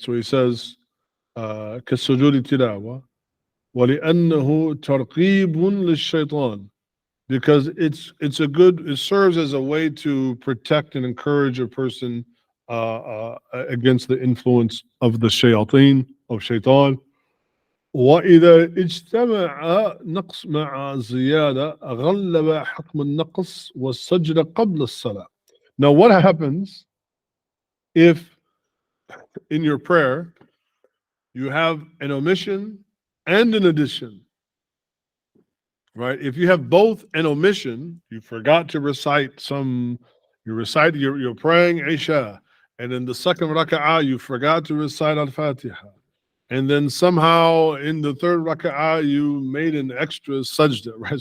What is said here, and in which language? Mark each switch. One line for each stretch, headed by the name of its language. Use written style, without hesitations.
English: So he says,
Arabic: كالسجود التلاوة ولأنه ترقيب للشيطان,
English: because it serves as a way to protect and encourage a person against the influence of the shayateen, of shaitan.
Arabic: وإذا اجتمع نقص مع زيادة غلب حكم النقص والسجد قبل الصلاة.
English: Now what happens if in your prayer you have an omission and an addition? Right? If you have both an omission, you forgot to recite you're praying Isha, and in the second raka'ah you forgot to recite al-Fatiha, and then somehow in the third raka'ah you made an extra sajda, right?